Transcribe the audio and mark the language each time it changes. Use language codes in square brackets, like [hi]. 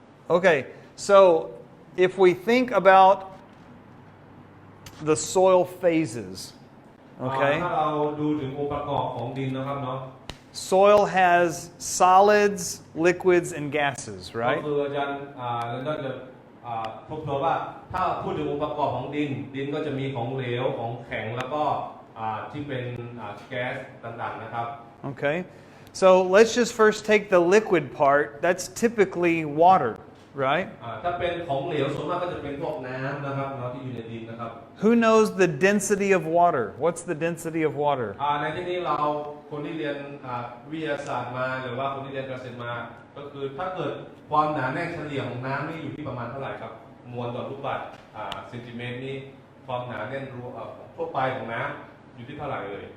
[en] Okay, so if we think about the soil phases, [th] ถ้า [en] okay, [th] เราดูถึงองค์ประกอบของดินนะครับเนาะ [en] soil has solids, liquids, and gases, [th] ก็ [en] right? [th] คืออาจารย์เราจะทบทวนว่าถ้าพูดถึงองค์ประกอบของดินก็จะมีของเหลวของแข็งแล้วก็ที่เป็นแก๊สต่างๆนะครับ [en] Okay, so let's just first take the liquid part. That's typically water, right? [th] ถ้าเป็นของเหลวส่วนมากก็จะเป็นพวกน้ำนะครับเนาะที่อยู่ในดินนะครับ [en] Who knows the density of water? What's the density of water? [th] ในที่นี้เราคนที่เรียนวิทยาศาสตร์มาหรือว่าคนที่เรียนเกษตรมาก็คือถ้าเกิดความหนาแน่นเฉลี่ยของน้ำนี่อยู่ที่ประมาณเท่าไหร่ครับมวลต่อลูกบาศก์เซนติเมตรนี่ความหนาแน่นรวมทั่วไปของน้ำอยู่ที่เท่าไหร่เลย